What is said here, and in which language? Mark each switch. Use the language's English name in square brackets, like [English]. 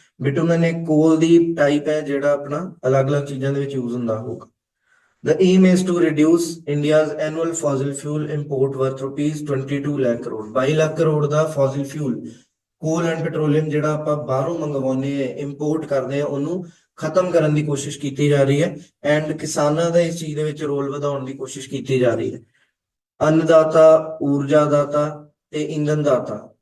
[Punjabi] bitumen ਇੱਕ ਕੋਲ ਦੀ type ਹੈ ਜਿਹੜਾ ਆਪਣਾ ਅਲੱਗ-ਅਲੱਗ ਚੀਜ਼ਾਂ ਦੇ ਵਿੱਚ ਯੂਜ਼ ਹੁੰਦਾ ਹੋਊਗਾ। [English] The aim is to reduce India's annual fossil fuel import worth rupees 22 lakh crore। [Punjabi] 22 lakh crore ਦਾ fossil fuel ਕੋਲ ਐਂਡ ਪੈਟਰੋਲੀਅਮ ਜਿਹੜਾ ਆਪਾਂ ਬਾਹਰੋਂ ਮੰਗਵਾਉਂਦੇ ਆ, ਇੰਪੋਰਟ ਕਰਦੇ ਆ, ਉਹਨੂੰ ਖਤਮ ਕਰਨ ਦੀ ਕੋਸ਼ਿਸ਼ ਕੀਤੀ ਜਾ ਰਹੀ ਹੈ ਐਂਡ ਕਿਸਾਨਾਂ ਦਾ ਇਸ ਚੀਜ਼ ਦੇ ਵਿੱਚ ਰੋਲ ਵਧਾਉਣ ਦੀ ਕੋਸ਼ਿਸ਼ ਕੀਤੀ ਜਾ ਰਹੀ ਹੈ। ਅੰਨਦਾਤਾ, ਊਰਜਾ ਦਾਤਾ ਤੇ ਇੰਧਨ ਦਾਤਾ।